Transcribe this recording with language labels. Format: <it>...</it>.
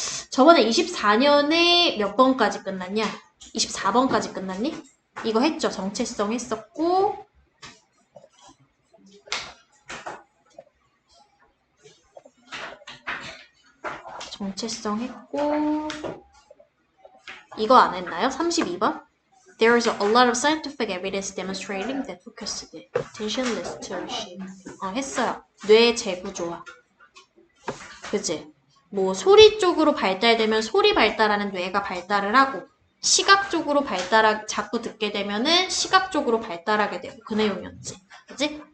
<ko>저번에 24년에 몇 번까지 끝났냐? 24번까지 끝났니? 이거 했죠. 정체성 했었고 정체성 했고 이거 안 했나요? 32번?</ko> <en>There is a lot of scientific evidence demonstrating that focused attention leads to leadership.</en> <ko>했어요. 뇌 재구조화. 그치? 뭐 소리 쪽으로 발달되면 소리 발달하는 뇌가 발달을 하고 시각 쪽으로 자꾸 듣게 되면은 시각 쪽으로 발달하게 되고 그 내용이었지. 그치?</ko>